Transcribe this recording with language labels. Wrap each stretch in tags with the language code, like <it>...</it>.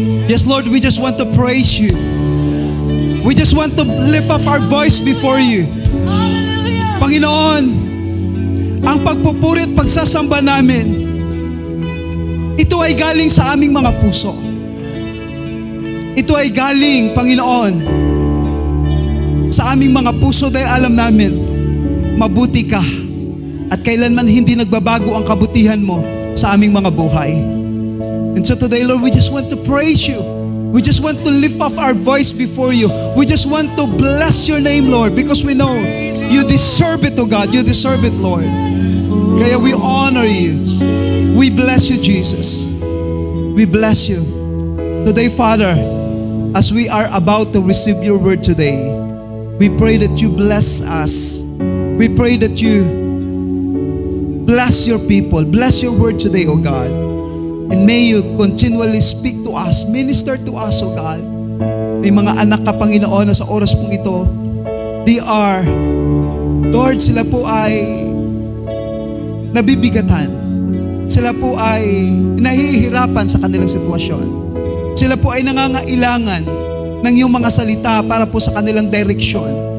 <en>Yes, Lord, we just want to praise you. We just want to lift up our voice before you.</en> <tl>Panginoon, ang pagpupuri at pagsasamba namin, ito ay galing sa aming mga puso. Ito ay galing, Panginoon, sa aming mga puso dahil alam namin, mabuti ka at kailanman hindi nagbabago ang kabutihan mo sa aming mga buhay.</tl> <en>And so today, Lord, we just want to praise you. We just want to lift up our voice before you. We just want to bless your name, Lord, because we know you deserve it, oh God. You deserve it, Lord. Kaya we honor you. We bless you, Jesus. We bless you. Today, Father, as we are about to receive your word today, we pray that you bless us. We pray that you bless your people. Bless your word today, oh God. And may you continually speak to us, minister to us, oh God.</en> <tl>May mga anak ka, Panginoon, na sa oras pong ito,</tl> <en>they are,</en> <tl>Lord, sila po ay nabibigatan. Sila po ay nahihirapan sa kanilang sitwasyon. Sila po ay nangangailangan ng iyong mga salita para po sa kanilang direksyon.</tl>